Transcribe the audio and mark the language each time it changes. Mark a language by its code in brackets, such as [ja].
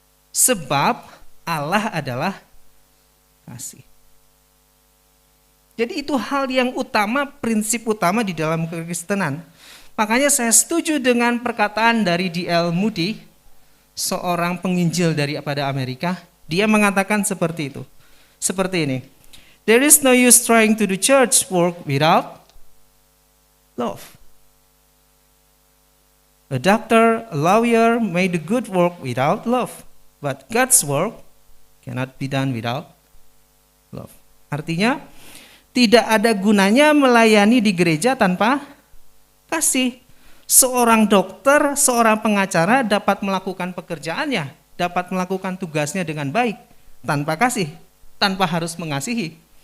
[id] Sebab Allah adalah kasih. Jadi itu hal yang utama, prinsip utama di dalam kekristenan. Makanya saya setuju dengan perkataan dari D.L. Moody, seorang penginjil daripada Amerika. Dia mengatakan seperti itu. Seperti ini. [en] There is no use trying to do church work without love. A doctor, a lawyer may do good work without love, but God's work cannot be done without love. [id] Artinya, tidak ada gunanya melayani di gereja tanpa kasih. Seorang dokter, seorang pengacara dapat melakukan pekerjaannya, dapat melakukan tugasnya dengan baik tanpa kasih, tanpa harus mengasihi.